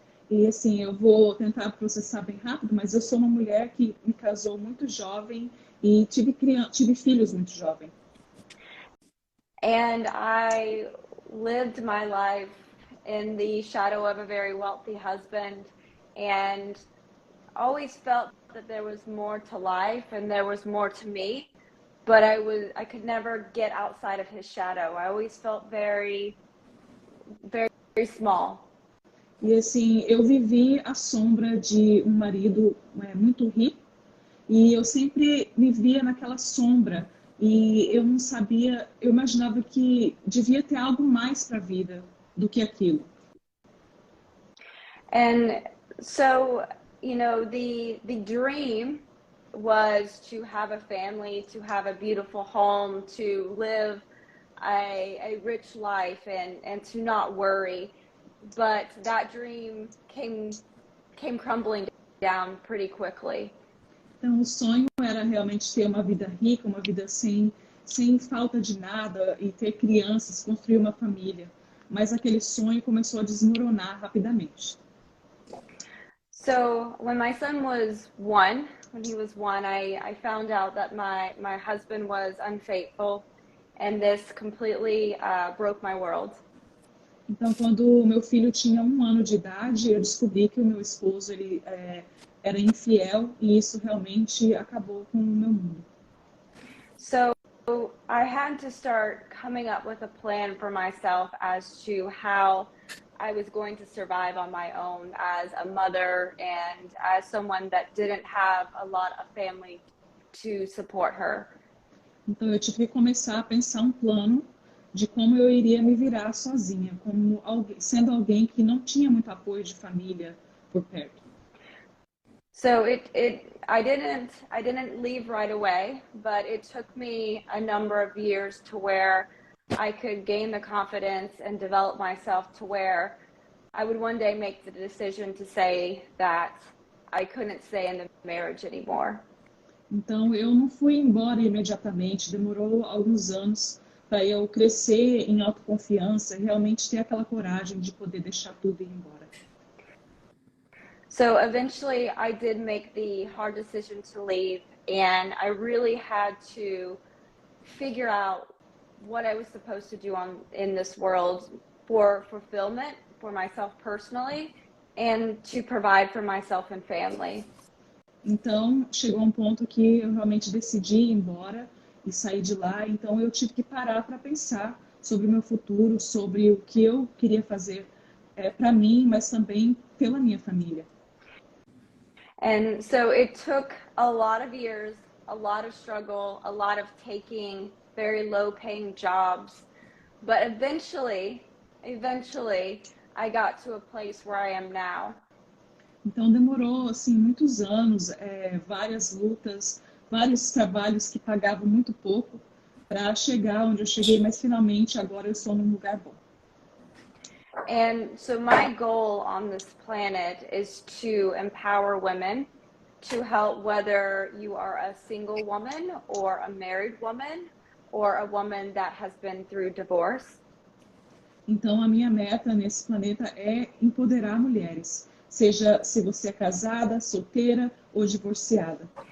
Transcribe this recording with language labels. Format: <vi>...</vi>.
<pt>E assim, eu vou tentar processar bem rápido, mas eu sou uma mulher que me casou muito jovem e tive filhos muito jovem.</pt> <en>And I lived my life in the shadow of a very wealthy husband, and always felt that there was more to life and there was more to me, but I could never get outside of his shadow. I always felt very, very, very small.</en> <pt>E assim, eu vivi à sombra de um marido muito rico e eu sempre me via naquela sombra e eu não sabia, eu imaginava que devia ter algo mais para a vida do que aquilo.</pt> <en>And so, the dream was to have a family, to have a beautiful home, to live a rich life and to not worry. But that dream came crumbling down pretty quickly.</en> <pt>Então, o sonho era realmente ter uma vida rica, uma vida sem falta de nada e ter crianças, construir uma família. Mas aquele sonho começou a desmoronar rapidamente.</pt> <en>So when my son was one, I found out that my husband was unfaithful, and this completely broke my world.</en> <pt>Então, quando o meu filho tinha 1 ano de idade, eu descobri que o meu esposo ele era infiel e isso realmente acabou com o meu mundo.</pt> <en>So I had to start coming up with a plan for myself as to how I was going to survive on my own as a mother and as someone that didn't have a lot of family to support her.</en> <pt>Então, eu tive que começar a pensar um plano de como eu iria me virar sozinha, sendo alguém que não tinha muito apoio de família por perto.</pt> <en>So I didn't leave right away, but it took me a number of years to where I could gain the confidence and develop myself to where I would one day make the decision to say that I couldn't stay in the marriage anymore.</en> <pt>Então, eu não fui embora imediatamente, demorou alguns anos para eu crescer em autoconfiança e realmente ter aquela coragem de poder deixar tudo e ir embora.</pt> <en>So eventually I did make the hard decision to leave, and I really had to figure out what I was supposed to do in this world for fulfillment, for myself personally, and to provide for myself and family.</en> <pt>Então, chegou um ponto que eu realmente decidi ir embora e sair de lá. Então, eu tive que parar para pensar sobre o meu futuro, sobre o que eu queria fazer para mim, mas também pela minha família.</pt> <en>And so it took a lot of years, a lot of struggle, a lot of taking very low-paying jobs, but eventually, I got to a place where I am now.</en> <pt>Então demorou assim muitos anos, várias lutas, vários trabalhos que pagavam muito pouco para chegar onde eu cheguei, mas finalmente agora eu estou num lugar bom.</pt> <en>And so my goal on this planet is to empower women, to help whether you are a single woman or a married woman or a woman that has been through divorce.</en> <pt>Então a minha meta nesse planeta é empoderar mulheres, seja se você é casada, solteira ou divorciada.</pt>